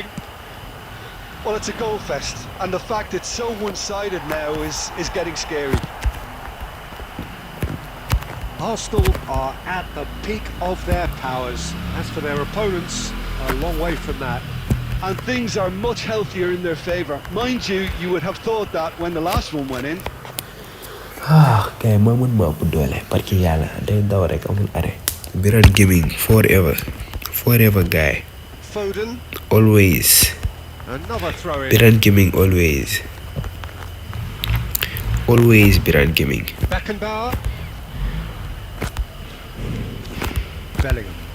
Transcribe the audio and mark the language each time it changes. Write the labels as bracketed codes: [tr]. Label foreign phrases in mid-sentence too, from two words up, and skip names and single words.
[en] Well, it's a goal fest, and the fact it's so one-sided now is getting scary. Arsenal are at the peak of their powers. As for their opponents, a long way from that. And things are much healthier in their favour. Mind you, you would have thought that when the last one went in. [wo] Kay ma mën ma ëpp doole [fr] parce que [wo] yàlla day daw rek amul arrêt. [en] Biran gaming forever guy. Foden. Always. Another throw in. Biran gaming always. Always Biran gaming. Beckenbauer. Bellingham.